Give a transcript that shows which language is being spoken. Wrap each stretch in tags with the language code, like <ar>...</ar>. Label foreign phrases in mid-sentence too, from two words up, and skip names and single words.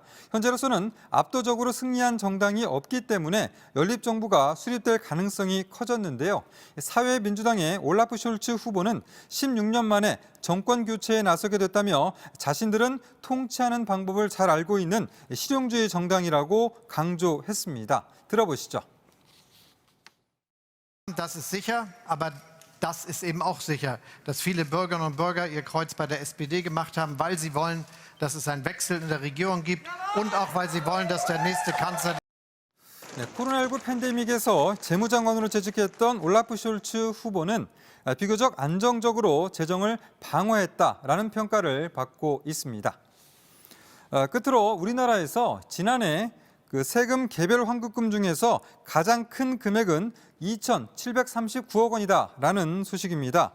<ko>현재로서는 압도적으로 승리한 정당이 없기 때문에 연립정부가 수립될 가능성이 커졌는데요. 사회민주당의 올라프 숄츠 후보는 16년 만에 정권 교체에 나서게 됐다며 자신들은 통치하는 방법을 잘 알고 있는 실용주의 정당이라고 강조했습니다. 들어보시죠.</ko> <de>Das ist sicher, aber das ist eben auch sicher, dass viele Bürgerinnen und Bürger ihr Kreuz bei der SPD gemacht haben, weil sie wollen, dass es einen Wechsel in der Regierung gibt und auch weil sie wollen, dass der nächste Kanzler</de> <ko>네, 코로나19 팬데믹에서 재무장관으로 재직했던 올라프 숄츠 후보는 비교적 안정적으로 재정을 방어했다라는 평가를 받고 있습니다. 끝으로 우리나라에서 지난해 그 세금 개별 환급금 중에서 가장 큰 금액은 2,739억 원이다라는 소식입니다.</ko>